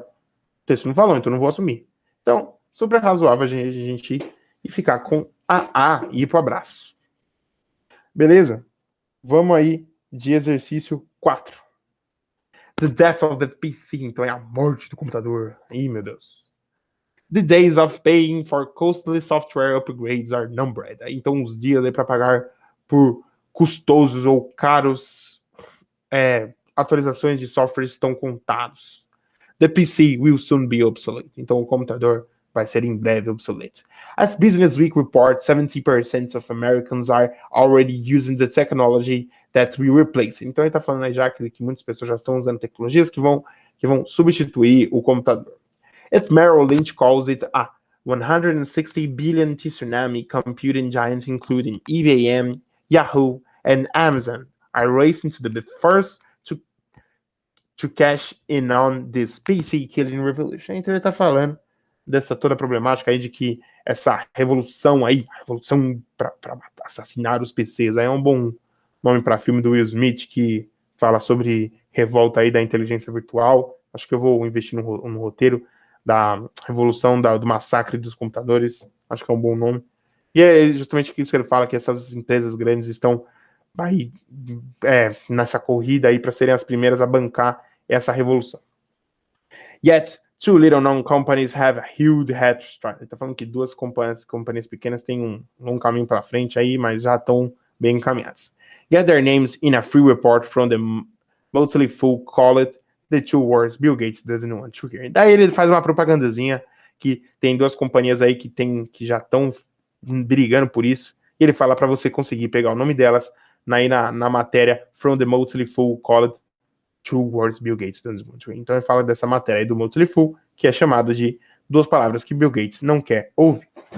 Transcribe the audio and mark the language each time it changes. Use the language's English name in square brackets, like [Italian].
[Portuguese] O texto não falou, então não vou assumir. Então, super razoável a gente ir e ficar com a e ir pro abraço. Beleza? Vamos aí de exercício 4. [English] The death of the PC. [Portuguese] Então é a morte do computador. Ih, meu Deus. [English] The days of paying for costly software upgrades are numbered. [Portuguese] Então os dias aí para pagar por custosos ou caros atualizações de software estão contados. [English] The PC will soon be obsolete. [Portuguese] Então o computador vai ser em breve obsoleto. [English] As Business Week reports, 70% of Americans are already using the technology that will replace. [Portuguese] Então ele está falando aí já que muitas pessoas já estão usando tecnologias que vão substituir o computador. [English] If Merrill Lynch calls it a 160 billion tsunami, computing giants including IBM, Yahoo, and Amazon are racing to be the first to cash in on this PC killing revolution. [Portuguese] Então ele está falando dessa toda problemática aí de que essa revolução aí, a revolução para assassinar os PCs, aí é um bom nome para filme do Will Smith que fala sobre revolta aí da inteligência virtual. Acho que eu vou investir no roteiro da revolução do massacre dos computadores. Acho que é um bom nome. E é justamente isso que ele fala, que essas empresas grandes estão aí, nessa corrida aí para serem as primeiras a bancar essa revolução. [English] Yet, two little known companies have a huge head start. [Portuguese] Ele está falando que duas companhias pequenas têm um longo caminho para frente aí, mas já estão bem encaminhadas. [English] Get their names in a free report from the Motley Fool called the two words Bill Gates doesn't want to hear. [Portuguese] Daí ele faz uma propagandazinha que tem duas companhias aí que já estão brigando por isso, e ele fala para você conseguir pegar o nome delas na matéria From the Motley Fool Called Two Words Bill Gates Doesn't Want to Hear. Então ele fala dessa matéria aí do Motley Fool, que é chamada de duas palavras que Bill Gates não quer ouvir.